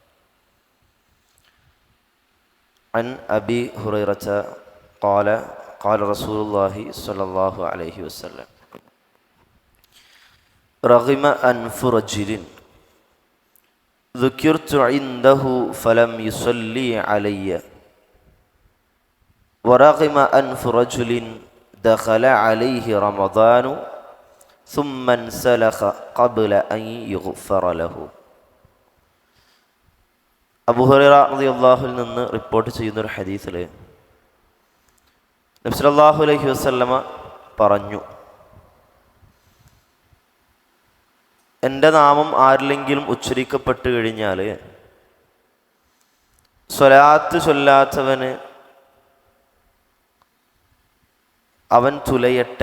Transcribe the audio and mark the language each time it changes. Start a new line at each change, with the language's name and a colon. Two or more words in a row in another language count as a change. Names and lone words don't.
Arabic: عن أبي هريرة قال قال رسول الله صلى الله عليه وسلم: رغم أنف رجل ذكرت عنده فلم يصلي علي، ورغم أنف رجل دخل عليه رمضان ثم انسلخ قبل أن يغفر له.
Malayalam: അബൂ ഹുറൈറ റളിയല്ലാഹുവിൽ നിന്ന് റിപ്പോർട്ട് ചെയ്യുന്നൊരു ഹദീസിൽ നബി
Arabic: صلى الله عليه وسلم
Malayalam: പറഞ്ഞു, എൻ്റെ നാമം ആരിലെങ്കിലും ഉച്ചരിക്കപ്പെട്ട് കഴിഞ്ഞാൽ സ്വലാത്ത് ചൊല്ലാത്തവന് അവൻ തുലയട്ടെ.